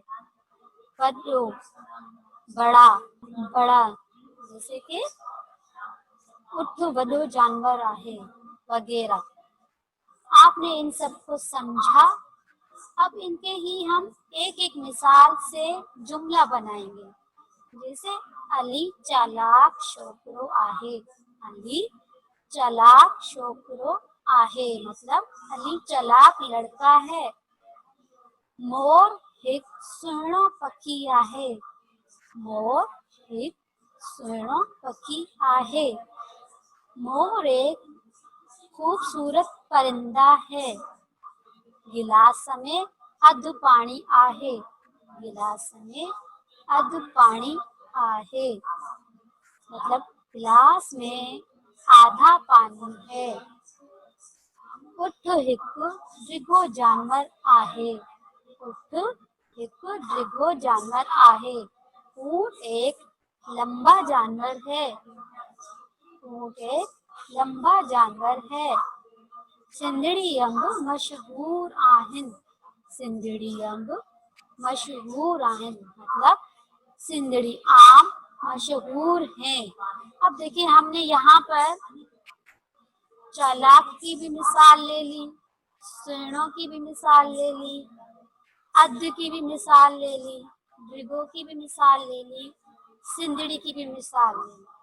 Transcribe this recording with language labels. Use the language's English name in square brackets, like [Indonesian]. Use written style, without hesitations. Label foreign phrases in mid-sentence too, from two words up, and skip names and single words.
[Sindhi] बड़ो, [Hindi] बड़ा, बड़ा, जैसे कि [Sindhi] उठ बड़ो जानवर आहे वगैरह। [Hindi] आपने इन सबको समझा। अब इनके ही हम एक एक मिसाल से जुमला बनाएंगे। [Sindhi] जैसे अली चालाक छोकरो आहे। अली चालाक छोकरो आहे [Hindi] मतलब अली चालाक लड़का है। [Sindhi] मोर एक सुहिणो पखी आहे। मोर एक सुहिणो पखी आहे। [Hindi] मोर एक खूबसूरत परिंदा है। [Sindhi] गिलास में अध पानी आहे। गिलास में अध पानी आहे [Hindi] मतलब गिलास में आधा पानी है। [Sindhi] उठ हिकु डिघो जानवर आहे। उठ हिकु डिघो जानवर आहे। [Hindi] ऊंट एक लंबा जानवर है। ऊंट एक लंबा जानवर है। [Sindhi] सिंदड़ी अंब मशहूर आहिन। सिंदड़ी अंब मशहूर आहिन [Hindi] मतलब सिंदड़ी आम मशहूर हैं। अब देखिए हमने यहाँ पर चालाक की भी मिसाल ले ली, सुहिणों की भी मिसाल ले ली, अध की भी मिसाल ले ली, डिघो की भी मिसाल ले ली, सिंदड़ी की भी मिसाल ले ली।